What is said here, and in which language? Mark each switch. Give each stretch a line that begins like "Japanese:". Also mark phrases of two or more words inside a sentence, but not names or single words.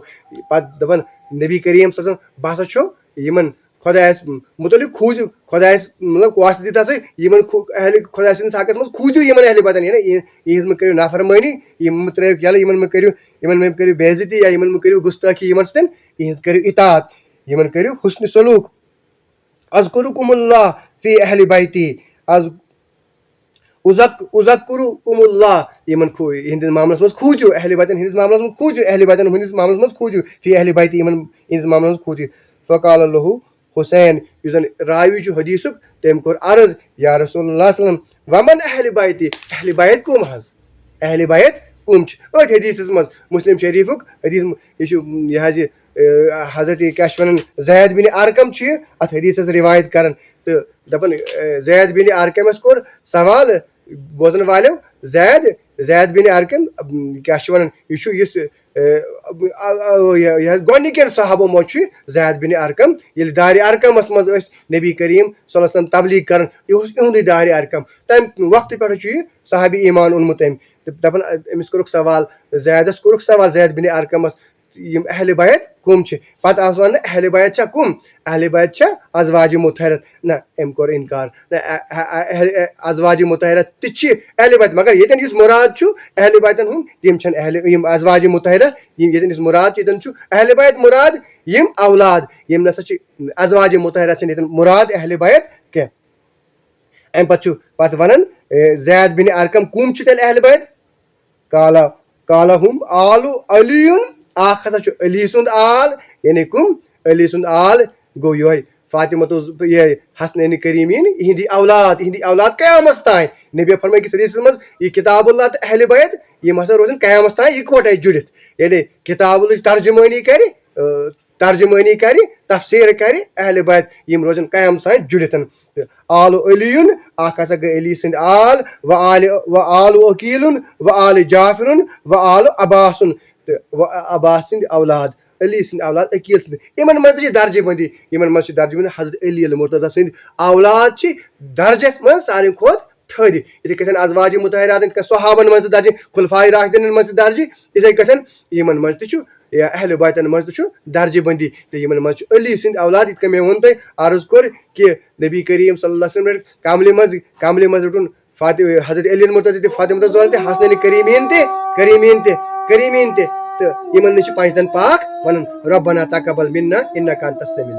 Kashmiri: پَتہٕ دَپان نبی کریم
Arabic: صلی اللہ علیہ وسلم
Kashmiri: بہٕ ہسا چھُ یِمن خۄدایَس مُتعلِق کھوٗژِو خۄدایَس مطلب کوسہٕ دِتھ ہسا یِمن خۄداے سٕنٛدِس حقس منٛز کھوٗژِو یِمن اہلِ بیتن یِہِنٛز مہٕ کٔرِو نافرمٲنی یِم مہٕ ترٲیِو یَلہٕ یِمن مہٕ کٔرِو بے عزتی یا یِمن مہٕ کٔرِو گُستٲخی یِمن سۭتۍ یِہِنٛز کٔرِو اطاعت. یِمن کٔرِو حُسنِ سلوٗک
Arabic: اذکُرُکُم اللہ فی اہلِ بیتی اُذکُرُکُم اللہ
Kashmiri: یِمن ہِنٛدِس معاملس منٛز کھوٗژِو اہلِ بیتن ہِنٛدِس معاملس منٛز کھوٗژِو اہلِ بیتن ہِنٛدِس معاملس منٛز کھوٗژِو
Arabic: فی اہلِ بیتی
Kashmiri: یِمن ہِنٛدِس معاملس منٛز کھوٗژِو
Arabic: فقال لہُ حُسین
Kashmiri: یُس زن راوی چھُ حدیٖثُک تٔمۍ کوٚر عرض
Arabic: یا رسول اللہ صلی اللہ علیہ وسلم ومن اہلِ بیتی
Kashmiri: اہلِ بیت کُم حظ اہلِ بیت کُم چھِ أتھۍ حدیٖثس منٛز مُسلم شریٖفُک حدیٖث یہِ چھُ یہِ حظ یہِ حضرت کیٛاہ چھِ وَنان زید بِن ارقم چھُ یہِ اتھ حدیٖثس رِوایت کران تہٕ دپان زید بِن ارقمس کوٚر سوال بوزن والیو زید بِن ارقم کیٛاہ چھِ وَنان یہِ چھُ یُس یہِ حظ گۄڈنِکٮ۪ن صحابو منٛز چھُ زید بِن ارقم ییٚلہِ دارِ ارقمس منٛز ٲسۍ نبی کریم
Arabic: صلی اللہ علیہ وسلم
Kashmiri: تبلیغ کران یہِ اوس یِہُنٛدُے دارِ ارقم تمہِ وقتہٕ پٮ۪ٹھٕ چھُ یہِ صحابی ایمان اوٚنمُت أمۍ دپان أمِس کوٚرُکھ سوال زیدس کوٚرُکھ سوال زید بِن ارقمس یِم اہلِ بیت کُم چھِ پتہٕ آو وننہٕ اہلِ بیت چھا کُم اہلِ بیت چھا ازواجِ مُطہرت نہ أمۍ کوٚر انکار نہ ازواجِ مُطہرت تہِ چھِ اہلِ بیت مگر ییٚتٮ۪ن یُس مُراد چھُ اہلِ بیتن ہُنٛد تِم چھنہٕ یِم ازواجِ مُطہرت ییٚتٮ۪ن یُس مُراد چھُ ییٚتٮ۪ن چھُ اہلِ بیت مُراد یِم اولاد یِم نسا چھِ ازواجِ مُطہرت چھنہٕ ییٚتٮ۪ن مُراد اہلِ بیت کینٛہہ امہِ پتہٕ چھُ پتہٕ ونان زید بِن ارقم کُم چھِ تیٚلہِ اہلِ بیت
Arabic: کالا ہُم آلُ علی
Kashmiri: اکھ ہسا چھُ علی سُنٛد آل یعنی کُم علی سُنٛد آل گوٚو یِہوے فاطمہ یہِ حسنینِ کریٖمین یِہنٛدی اولاد قیامس تانۍ نبی فرمٲے أکِس حدیٖثس منٛز یہِ کِتاب اللہ تہٕ اہلِ بیت یِم ہسا روزن قیامس تانۍ یِکوٹے جُڑِتھ یعنی کِتاب اللہٕچ ترجمٲنی کرِ تفسیٖر کرِ اہلِ بیت یِم روزن قیامس تانۍ جُڑِتھ تہٕ آلُ علی اکھ ہسا گٔے علی سٕنٛدۍ آل
Arabic: و آلُ عقیٖل و آلِ جعفر و آلُ عباسُن
Kashmiri: تہٕ عباس سٕنٛدۍ اولاد علی سٕنٛدۍ اولاد عقیٖل سٕنٛدۍ یِمن منٛز تہِ چھِ درجہِ بندی حضرت علی المرتضیٰ سٕنٛدۍ اولاد چھِ درجس منٛز ساروی کھۄتہٕ تھٔدۍ یِتھٕے کٔٹھۍ صحابن منٛز تہِ درجہِ خُلفاء راشدیٖنن منٛز تہِ درجہِ یِتھٕے کٔٹھۍ یِمن منٛز تہِ چھُ اہلِ بیتن منٛز تہِ چھُ درجہِ بندی تہٕ یِمن منٛز چھُ علی سٕنٛدۍ اولاد یِتھ کٔنۍ مےٚ ووٚن تۄہہِ عرض کوٚر کہِ نبی کریم
Arabic: صلی اللہ علیہ وسلم
Kashmiri: کملہِ منٛز رٔٹُن حضرت علی المرتضیٰ تہِ فاطمہ الزہرا تہِ حسنینِ کریٖمیٖن تہِ تہٕ یِمن نِش چھِ پنجتن پاک ونان
Arabic: ربنا تقبل منا انک انت السمیع